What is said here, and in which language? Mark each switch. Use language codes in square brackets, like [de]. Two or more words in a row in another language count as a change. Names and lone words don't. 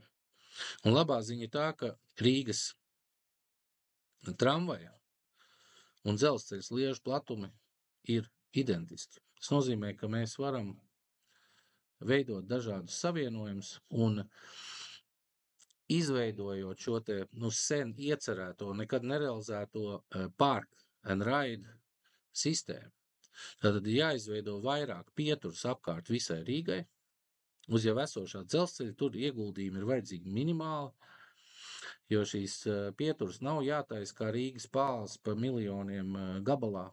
[lv] Un labā ziņa ir tā, ka Rīgas tramvaja un dzelzceļa sliežu platumi ir identiski. Tas nozīmē, ka mēs varam veidot dažādus savienojumus un izveidojot šo sen iecerēto, nekad nerealizēto [en] park and ride [lv] sistēmu. Tātad jāizveido vairāk pieturas apkārt visai Rīgai. Uz jau esošā dzelzceļa tur ieguldījumi ir vajadzīgi minimāli, jo šīs pieturas nav jātaisa kā Rīgas pāles pa miljoniem gabalā.